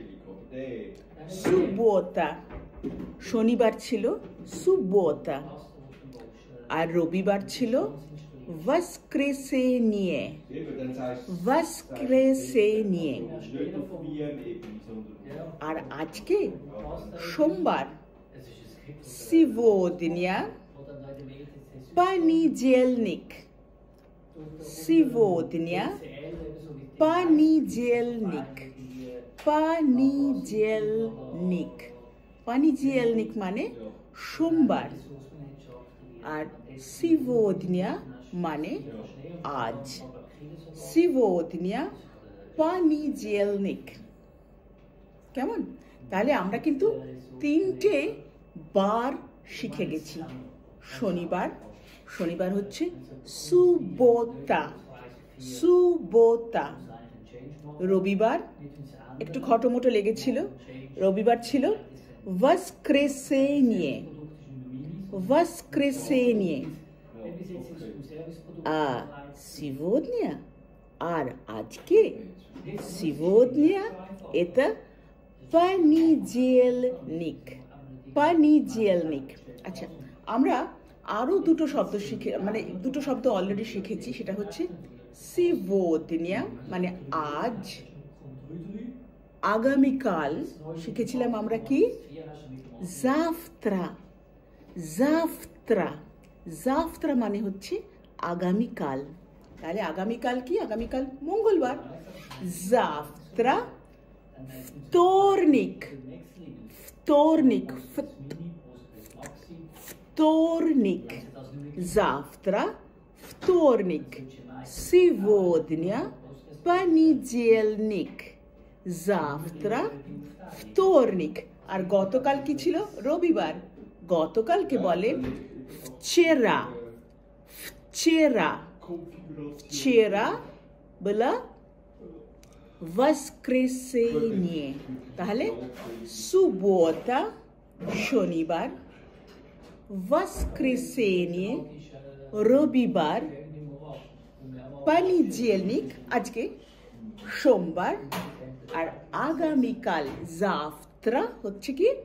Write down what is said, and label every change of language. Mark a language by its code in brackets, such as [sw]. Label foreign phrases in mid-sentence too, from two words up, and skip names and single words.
[bn] শনিবার ছিল সুব্বোতা, আর রবিবার ছিল воскресенье। আর আজকে সোমবার, [ru] сегодня понедельник। [bn] Понедельник মানে সোমবার, আর сегодня মানে আজ। [ru] сегодня понедельник, [bn] কেমন? তাহলে আমরা কিন্তু 3টে বার শিখে গেছি। শনিবার হচ্ছে সুবোতা। রবিবার একটু খটোমটো লেগেছিল, রবিবার ছিল воскресенье। [ru] сегодня [bn] আর আজকে [ru] сегодня это понедельник। [bn] আচ্ছা, আমরা আরো দুটো শব্দ দুটো শব্দ অলরেডি শিখেছি। সেটা হচ্ছে сегодня মানে আজ, আগামীকাল শিখেছিলাম আমরা কি? জাফত্রা মানে হচ্ছে আগামীকাল। তাহলে আগামীকাল কি? আগামীকাল মঙ্গলবার, জাফত্রা। [ru] вторник, завтра вторник, сегодня понедельник, завтра вторник। [bn] আর গতকাল কি ছিল? রবিবার। গতকালকে বলে вчера বলা воскресенье। তাহলে সুবোতা শনিবার, воскресенье রবিবার, понедельник আজকে সোমবার, আর আগামীকাল জাফত্রা হচ্ছে কি?